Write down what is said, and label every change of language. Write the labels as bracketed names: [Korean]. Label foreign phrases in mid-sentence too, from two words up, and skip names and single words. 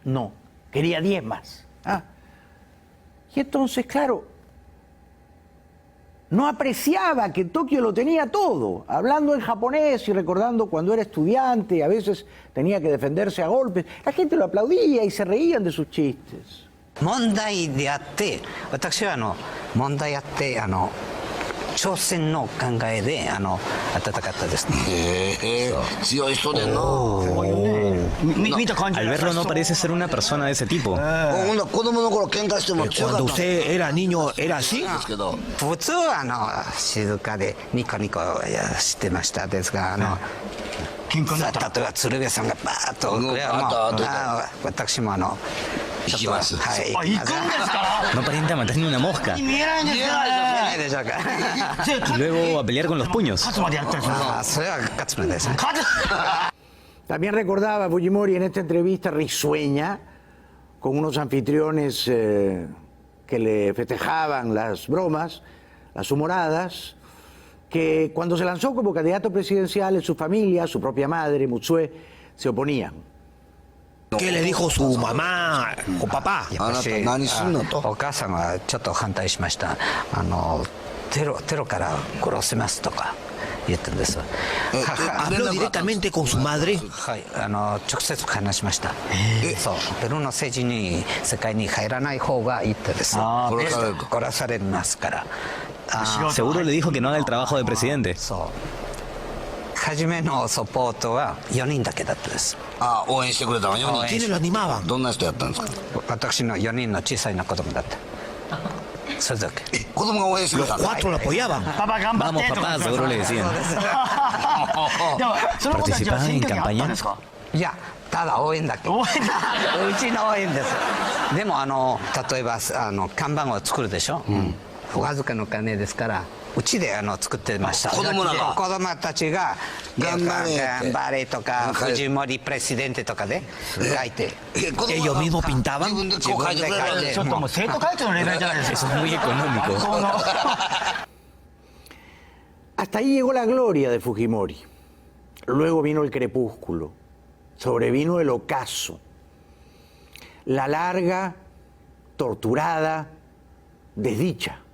[Spanish] No. Quería 10 más. ¿Ah? Y entonces, claro, no apreciaba que Tokio lo tenía todo, hablando en japonés y recordando cuando era estudiante, a veces tenía que defenderse a golpes. La gente lo aplaudía y se reían de sus chistes. [Japanese] 問題であって、私は問題あって挑戦の考えで温かったですね。強い人でな。 [Spanish] Al verlo no parece ser una persona de ese tipo. Cuando usted era niño, ¿era así? [Japanese] 普通は静かでニコニコしてましたですが例えば鶴瓶さんがバーッと私も行きます。はい。行くんですか？ [Spanish] No aparenta matar ni una mosca. Y luego a pelear con los puños. También recordaba Fujimori en esta entrevista risueña con unos anfitriones que le festejaban las bromas, las humoradas, que cuando se lanzó como candidato presidencial, su familia, su propia madre, Mutsue, se oponían. ¿Qué le dijo su mamá o papá? [Japanese] お母さんがちょっと反対しました。テロから殺せますとか言ってるんです。 [Spanish] ¿Habló directamente con su madre? [Japanese] はい、直接話しました。そう、ペルーの政治に世界に入らない方がいいってです。殺されますから。 [Spanish] Seguro le dijo que no haga el trabajo de presidente. [Japanese] 初めのサポートは4人だけだったです。応援してくれたの4人。 [Spanish] ¿Quiénes lo animaban? [Japanese] どんな人やったんですか？私の4人の小さいな子供だった。それだけ。子供が応援してくれた。 [Spanish] Los 4 lo apoyaban. Vamos papá, seguro le decían. ¿Participaban en campaña? [Japanese] いや、ただ応援だけ。うちの応援です。でも例えば看板を作るでしょ。わずかの金ですから。うちで作ってました。子供たちが頑張れとかフジモリプレシデンテとかで書いて。 [Spanish] Ellos mismos pintaban. [Japanese] 自分で書いて。ちょっともう生徒会長のレベルじゃないですか。 [Spanish] Eso es muy económico. Hasta ahí llegó la gloria de Fujimori. Luego vino el crepúsculo. Sobrevino el ocaso. La larga, torturada desdicha.